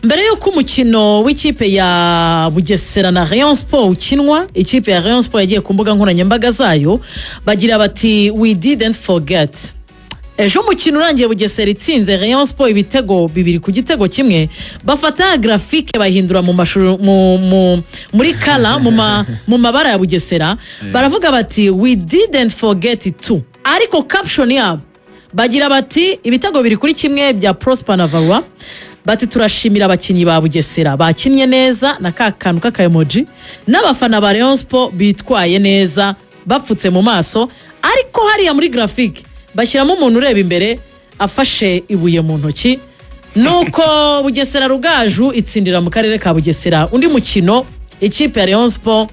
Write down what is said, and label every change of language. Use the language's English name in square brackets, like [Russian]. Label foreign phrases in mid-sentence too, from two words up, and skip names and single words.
[Kinyarwanda] mbere yuko umukino w'ikipe ya Bugesera na Rayon Sport ukinwa, ikipe ya Rayon Sport yagiye ku mbuga nkoranyambaga zayo bagira bati [English] we didn't forget. [Kinyarwanda] Ejo umukino urangiye Bugesera itsinze Rayon Sport ibitego 2 ku gitego kimwe, bafata graphique bahindura mu mashuru muri kala mu mabara ya Bugesera, baravuga bati [English] we didn't forget it too. [Kinyarwanda] Ariko caption yabo bagira bati ibitego 2 kuri kimwe bya Prosper Navarwa, bati turashimira abakinyi ba Bugesera bakinnye neza na kakantu kaka emoji, n'abafana ba Rayon Sport bitwaye neza bapfutse mu maso. Ariko hariya muri graphique bashyiramo umuntu ureba imbere afashe ibuye mu ntoki, nuko Bugesera Rugaju itsindira mu karere ka Bugesera undi mukino ikipe ya Rayon Sport.